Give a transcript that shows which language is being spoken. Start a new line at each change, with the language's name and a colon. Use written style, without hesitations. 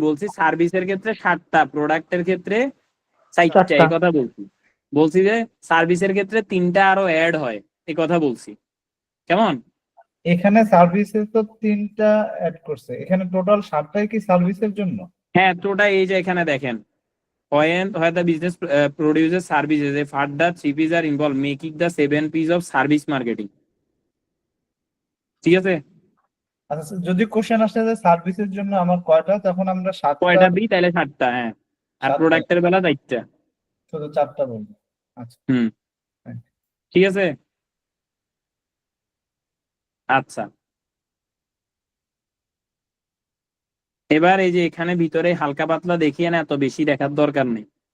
Bangla: বলছি সার্ভিসের ক্ষেত্রে 7টা, প্রোডাক্টের ক্ষেত্রে 4টা, 4টা। এই কথা বলছি। বলছি যে সার্ভিসের ক্ষেত্রে 3টা আরো অ্যাড হয়, এই কথা বলছি। কেমন? এখানে সার্ভিসে তো 3টা অ্যাড করছে, এখানে টোটাল 7টাই কি সার্ভিসের জন্য? হ্যাঁ, তোটা এই যে এখানে দেখেন,
English: when the business produces services, a further 3 P's are involved, making the 7 P's of service marketing.
Bangla: ঠিক আছে? আচ্ছা, যদি কোশ্চেন আসে যে সার্ভিসের জন্য আমার কয়টা, তখন আমরা 7টা, কয়টা দিই তাহলে 7টা, হ্যাঁ। আর 7টা, প্রোডাক্টের বেলা 4টা। শুধু 4টা বলবো। আচ্ছা, হুম, হ্যাঁ। ঠিক আছে। আচ্ছা, এবার এই যে এখানে ভিতরে হালকা পাতলা দেখিয়ে না, এত বেশি দেখার দরকার নেই।